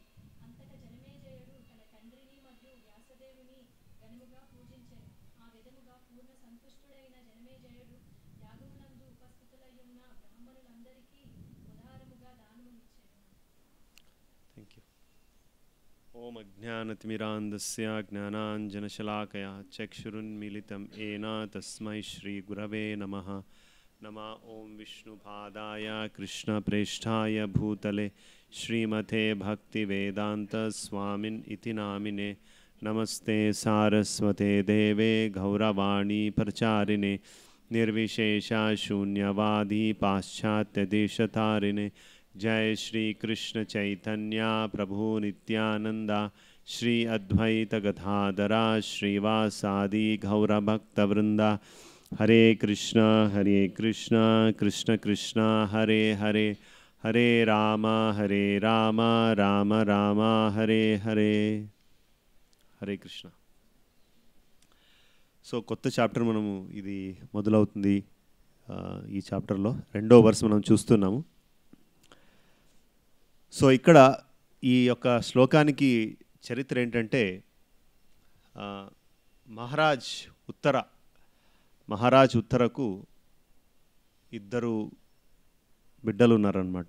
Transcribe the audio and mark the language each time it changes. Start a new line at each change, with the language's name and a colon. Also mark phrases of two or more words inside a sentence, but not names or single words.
Telugu: అంతటా జనమేజయుడు తన తండ్రిని మరియు వ్యాసదేవుని ఘనముగా పూజించెను. ఆ విధముగా పూర్ణ సంతుష్టుడైన జనమేజయుడు యాగమునందు ఉపస్థితులయ్యున్న బ్రాహ్మణులందరికీ ఉదారముగా దానములిచ్చెను.
English: thank you.
Sanskrit: ఓం అజ్ఞానతిమిరాంధస్య జ్ఞానాంజనశలాకయా చక్షురున్మిలితం ఏన తస్మై శ్రీ గురవే నమః. नमः ओं विष्णुपादाय कृष्णप्रेष्ठाय भूतले श्रीमते भक्तिवेदांत स्वामिन् इति नामिने नमस्ते सारस्वते देवे गौरवाणी प्रचारिणे निर्विशेषा शून्यवादी पाश्चात्यदेशतारिणे जय श्री कृष्ण चैतन्य प्रभु नित्यानंदा श्री अद्वैत गदाधरा श्रीवासादि गौरभक्तवृंदा हरे कृष्ण कृष्ण कृष्ण हरे हरे हरे राम राम राम हरे हरे हरे कृष्ण.
Telugu: సో కొత్త చాప్టర్ మనము ఇది మొదలవుతుంది. ఈ చాప్టర్లో 2వ వర్స్ మనం చూస్తున్నాము. సో ఇక్కడ ఈ యొక్క శ్లోకానికి చరిత్ర ఏంటంటే మహారాజ్ ఉత్తరకు ఇద్దరు బిడ్డలు ఉన్నారనమాట.